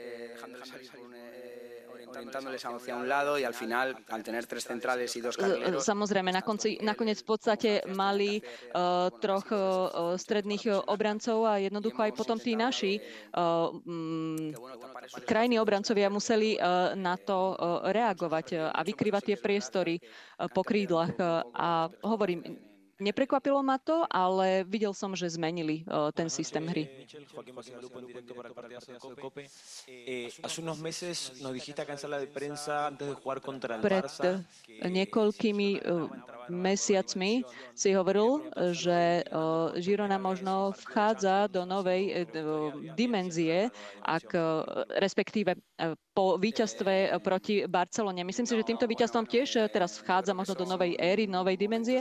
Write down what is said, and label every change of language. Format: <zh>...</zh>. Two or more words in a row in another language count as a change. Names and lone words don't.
<sk>samozrejme, nakoniec v podstate mali troch stredných obrancov a jednoducho aj potom tí naši krajní obrancovia museli na to reagovať a vykrývať tie priestory po krídlach. A hovorím, Neprekvapilo ma to, ale videl som, že zmenili ten systém hry.</sk> <es>Michel, Joaquín Vázquez Lupo en directo para el partidazo de COPE. Hace unos meses nos dijiste acá en sala de prensa antes de jugar contra el</es> <sk>Pred Barça niekoľkými mesiacmi si hovoril, že Girona možno vchádza do novej dimenzie, respektíve po víťazstve proti Barcelone. Myslím si, že týmto víťazstvom tiež teraz vchádza možno do novej éry, novej dimenzie.</sk>